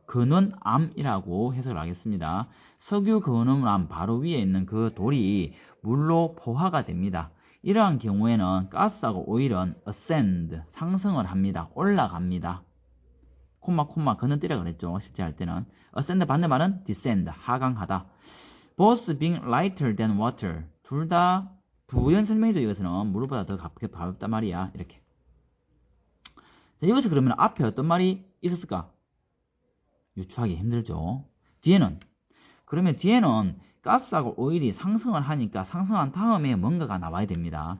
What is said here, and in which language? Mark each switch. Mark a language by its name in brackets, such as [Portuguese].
[Korean] 근원암이라고 해석을 하겠습니다. 석유 근원암 바로 위에 있는 그 돌이 물로 포화가 됩니다. 이러한 경우에는 가스하고 오일은 ascend, 상승을 합니다. 올라갑니다. 콤마 건너뛰라 그랬죠. 실제 할 때는. ascend 반대말은 descend, 하강하다. [English] both being lighter than water. [Korean] 둘 다 부연 설명이죠. 이것은 물보다 더 가볍단 말이야. 이렇게. 자, 여기서 그러면 앞에 어떤 말이 있었을까? 유추하기 힘들죠. 그러면 뒤에는 가스하고 오일이 상승을 하니까 상승한 다음에 뭔가가 나와야 됩니다.